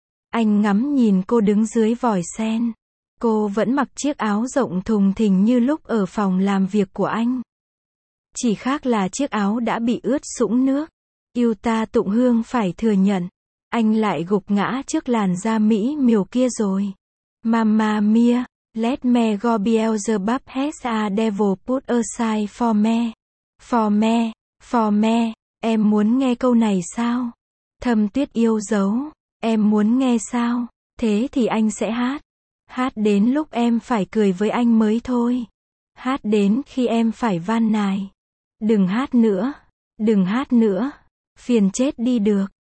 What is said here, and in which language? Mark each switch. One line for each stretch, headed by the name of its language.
Vietnamese: Anh ngắm nhìn cô đứng dưới vòi sen. Cô vẫn mặc chiếc áo rộng thùng thình như lúc ở phòng làm việc của anh. Chỉ khác là chiếc áo đã bị ướt sũng nước. Yêu ta tụng hương phải thừa nhận. Anh lại gục ngã trước làn da mỹ miều kia rồi.
English: Mamma mia, let me go Beelzebub has a devil put aside for me. For me, for me,
Vietnamese: em muốn nghe câu này sao? Thâm Tuyết yêu dấu, em muốn nghe sao? Thế thì anh sẽ hát. Hát đến lúc em phải cười với anh mới thôi. Hát đến khi em phải van nài. Đừng hát nữa, đừng hát nữa. Phiền chết đi được.